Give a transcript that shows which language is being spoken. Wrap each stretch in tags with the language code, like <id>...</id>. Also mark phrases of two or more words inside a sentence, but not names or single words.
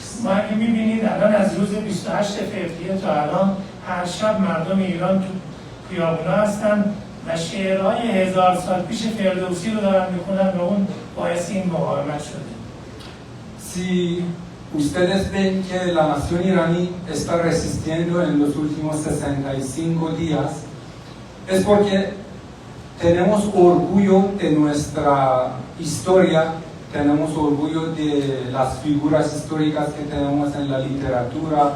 <fa>ما اگه می‌بینید الان از روز 28 فوریه تا الان هر شب مردم ایران تو خیابونا هستن و شعرهای 1000 سال پیش فردوسی رو دارن میخونن و اون باعث این مقاومت شده.</fa> <es>Si ustedes ven que la nación iraní está resistiendo en los últimos 65 días, es porque tenemos orgullo de nuestra historia, tenemos orgullo de las figuras históricas que tenemos en la literatura.</es>